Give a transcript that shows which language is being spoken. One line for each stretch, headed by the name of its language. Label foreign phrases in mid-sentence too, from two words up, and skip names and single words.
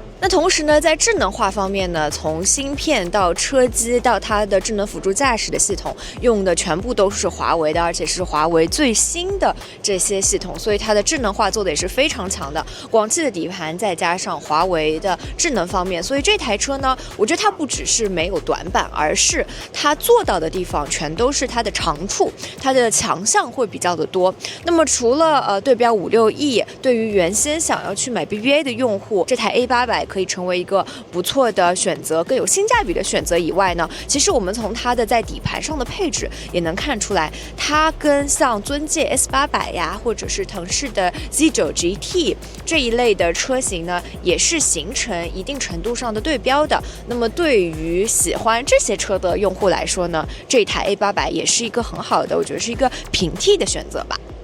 Chinese: 那同時呢，在智能化方面呢，從芯片到車機到它的智能輔助駕駛的系統，用的全部都是華為的，而且是華為最新的這些系統，所以它的智能化做的也是非常強的。廣汽的底盤再加上華為的智能方面，所以這台車呢，我覺得它不只是沒有短板，而是它做到的地方全都是它的長處，它的強項會比較的多。那麼除了對標56E，對於原先想要去買 BBA 的用戶，這台 A800 可以成為一個不錯的選擇，更有性價比的選擇以外呢，其實我們從它的在底盤上的配置也能看出來，它跟像尊界 S800呀，或者是腾勢的 Z9 GT 這一類的車型呢，也是形成一定程度上的對標的。那麼對於喜歡這些車的用戶來說呢，這台 A800也是一個很好的，我覺得是一個平替的選擇吧。